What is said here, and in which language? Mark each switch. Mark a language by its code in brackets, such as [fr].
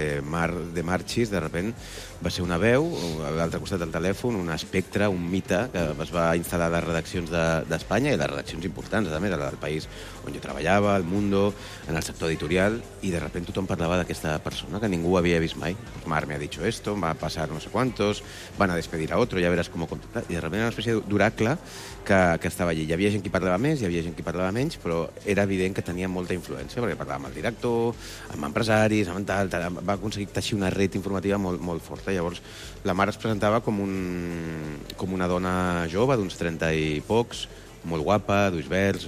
[ca] Mar de Marchis, de repente, va ser una veu, a l'altre costat del telèfon, un espectre, un mite, que es va instal·lar a les redaccions d'Espanya i a les redaccions importants, a més, a la del País on jo treballava, al Mundo, en el sector editorial, i de repente tothom parlava d'aquesta persona que ningú havia vist mai. [es] Mar me ha dicho esto, va a pasar no sé cuántos, van a despedir a otro, ya verás cómo contactar. [ca] I de repente una espècie d'oracle que estava allí. Hi havia gent que parlava més, hi havia gent que parlava menys, però era evident que tenia molta influència, perquè parlava amb el director, amb empresaris, amb tal, va aconseguir teixir una red informativa molt, molt forta. Llavors, la mare es presentava com una dona jove, d'uns 30 i pocs, molt guapa, d'ulls verds,